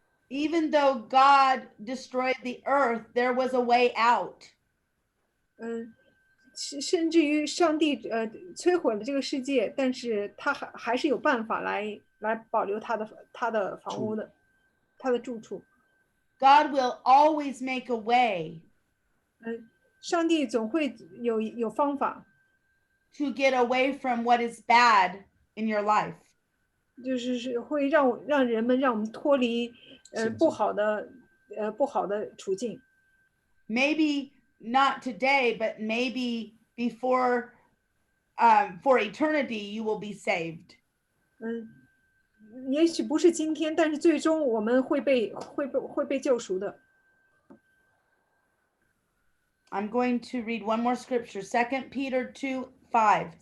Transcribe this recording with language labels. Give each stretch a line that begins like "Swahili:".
English: Even though God destroyed the earth, there was a way out.
Chinese: 甚至于上帝摧毁了这个世界，但是他还是有办法来保留他的房屋的，他的住处。
English: God will always make a way.
Chinese: 上帝总会有方法。
English: to get away from what is bad in your life.
Chinese: 就是会让人们让我们脱离不好的处境。
English: Maybe not today, but maybe before for eternity you will be saved.
Chinese: 也许不是今天，但是最终我们会被救赎的。
English: I'm going to read one more scripture, 2 Peter 2:5.